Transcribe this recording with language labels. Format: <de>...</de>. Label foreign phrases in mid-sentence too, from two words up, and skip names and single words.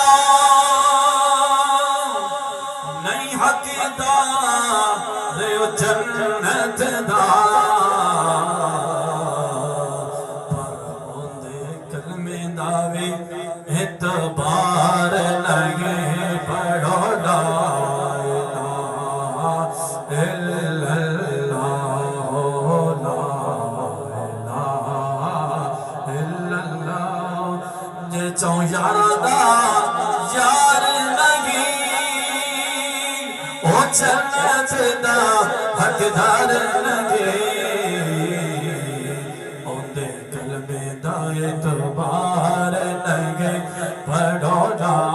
<pa>نہیں حقدار جنت دا پر ہوندے کلمے دا وی اعتبار لگے پڑھو</pa> <ar>لا الہ الا اللہ لا الہ</ar> <pa>ਯਾਰਾ ਦਾ ਯਾਰ ਨਹੀਂ ਓ ਜੰਨਤ ਦਾ ਹੱਕਦਾਰ ਨਹੀਂ ਓਂਦੇ ਕਲਮੇ ਦਾ ਏਤਬਾਰ ਨਹੀਂ ਪੜ੍ਹੋ ਲਾ</pa>